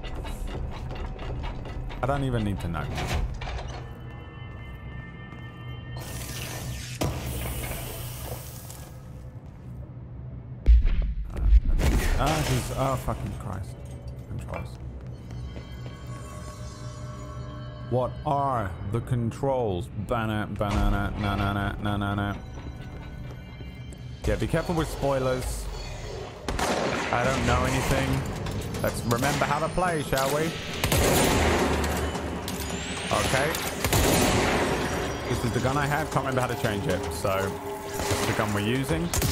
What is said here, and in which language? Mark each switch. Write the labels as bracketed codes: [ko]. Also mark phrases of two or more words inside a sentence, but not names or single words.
[en] I don't even need to know. Oh, fucking Christ. Controls. What are the controls? Banana, banana, na-na-na, na-na-na. Yeah, be careful with spoilers. I don't know anything. Let's remember how to play, shall we? Okay. This is the gun I had. Can't remember how to change it. So, this is the gun we're using.